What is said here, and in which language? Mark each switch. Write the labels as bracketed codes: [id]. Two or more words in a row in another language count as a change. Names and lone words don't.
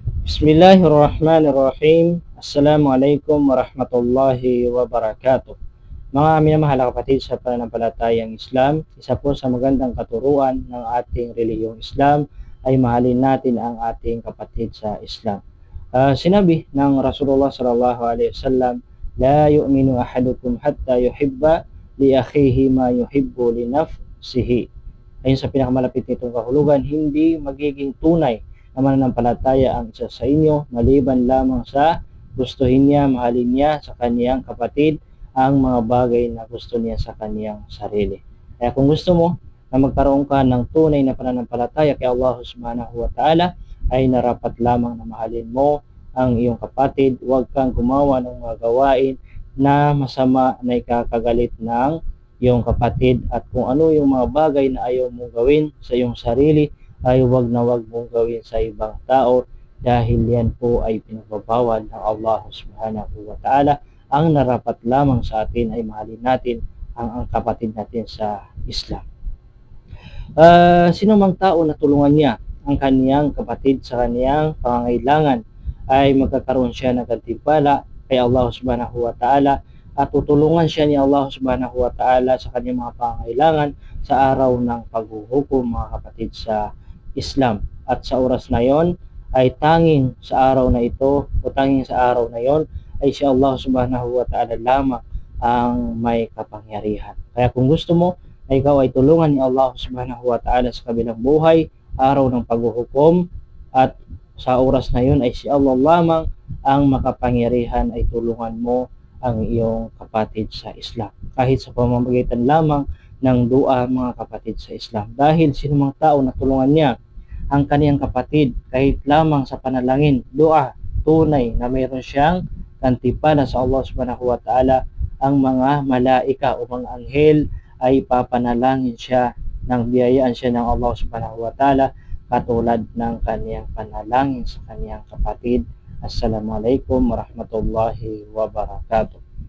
[ar] بسم الله الرحمن الرحيم. السلام عليكم ورحمة الله وبركاته. [tl] Mga minamahal na kapatid sa pananampalatayang Islam, isa po sa magandang katuruan ng ating relihiyong Islam ay mahalin natin ang ating kapatid sa Islam. Sinabi ng Rasulullah [ar] صلى الله عليه وسلم, "لا يؤمن أحدكم حتى يحب لأخيه ما يحب لنفسه." [tl] Ayon sa pinakamalapit nitong kahulugan, hindi magiging tunay na mananampalataya ang isa sa inyo maliban lamang sa gustuhin niya, mahalin niya sa kaniyang kapatid ang mga bagay na gusto niya sa kaniyang sarili. Kaya kung gusto mo na magkaroon ka ng tunay na pananampalataya kay Allah [ar] سبحانه وتعالى, [tl] ay narapat lamang na mahalin mo ang iyong kapatid. Huwag kang gumawa ng mga gawain na masama na ikakagalit ng iyong kapatid, at kung ano yung mga bagay na ayaw mong gawin sa iyong sarili ay huwag na huwag mong gawin sa ibang tao, dahil yan po ay pinagbabawal ng Allah [ar] سبحانه وتعالى. [tl] Ang narapat lamang sa atin ay mahalin natin ang kapatid natin sa Islam. Sino mang tao na tulungan niya ang kaniyang kapatid sa kaniyang pangangailangan ay magkakaroon siya ng gantimpala kay Allah [ar] سبحانه وتعالى, [tl] at tutulungan siya ni Allah [ar] سبحانه وتعالى [tl] sa kanyang mga pangangailangan sa araw ng paghuhukom, mga kapatid sa Islam. At sa oras na yon ay tanging sa araw na ito o tanging sa araw na yon ay si Allah [ar] سبحانه وتعالى [tl] lamang ang may kapangyarihan. Kaya kung gusto mo na ikaw ay tulungan ni Allah [ar] سبحانه وتعالى [tl] sa kabilang buhay, araw ng paghuhukom, at sa oras na yon ay si Allah lamang ang makapangyarihan, ay tulungan mo ang iyong kapatid sa Islam. Kahit sa pamamagitan lamang ng dua, mga kapatid sa Islam. Dahil sino mang tao na tulungan niya ang kaniyang kapatid kahit lamang sa panalangin, dua, tunay na mayroon siyang gantimpala sa Allah [ar] سبحانه وتعالى. [tl] Ang mga malaika o mga anghel ay papanalangin siya ng biyayaan siya ng Allah [ar] سبحانه وتعالى, [tl] katulad ng kaniyang panalangin sa kaniyang kapatid. [ar] السلام عليكم ورحمة الله وبركاته.